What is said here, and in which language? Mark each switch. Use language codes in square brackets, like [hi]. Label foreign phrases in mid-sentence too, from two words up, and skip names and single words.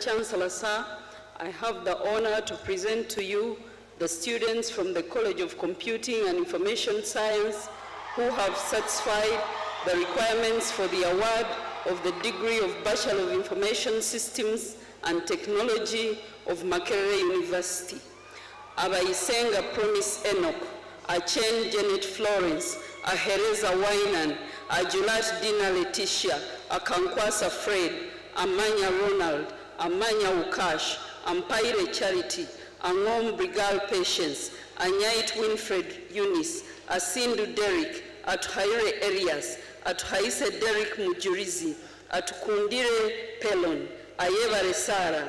[en] Chancellor, sir, I have the honor to present to you the students from the College of Computing and Information Science who have satisfied the requirements for the award of the degree of Bachelor of Information Systems and Technology of Makerere University. Abayisenga Promise Enoch, Achen Janet Florence, Ahereza Wainan, Ajulat Dina Letitia, Akankwasa Fred, Amanya Ronald, Amanya Ukash, Ampaire Charity, Angom Brigal Patience, Anyait Winfred Eunice, Asindu Derek, Atuhaire Arias, Atuhaise Derek Mujurizi, Atukundire Pelon, Ayeva Sara,